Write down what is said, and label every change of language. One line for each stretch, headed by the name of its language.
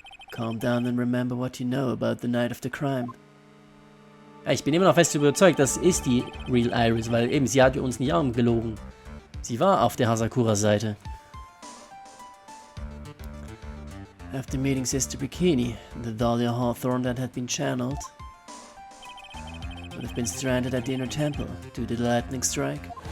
English: Calm down and remember what you know about the night of the crime.
German: Ich bin immer noch fest überzeugt, das ist die Real Iris, weil eben sie hat uns nicht angelogen. Sie war auf der Hazakura-Seite.
English: After meeting Sister Bikini, the Dahlia Hawthorne that had been channeled would have been stranded at the inner temple due to the lightning strike.